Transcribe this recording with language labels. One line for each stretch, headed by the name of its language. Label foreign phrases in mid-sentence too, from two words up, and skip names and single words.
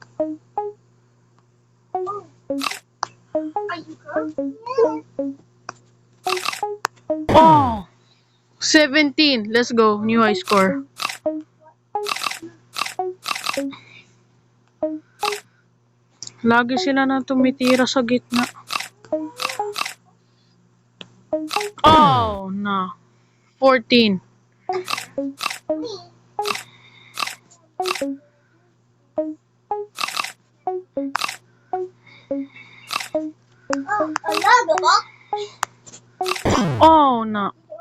English: Oh! 17. Let's go. New high score.
Filipino: Lagi sila na tumitira sa gitna.
English: Oh, no. 14. Oh, no.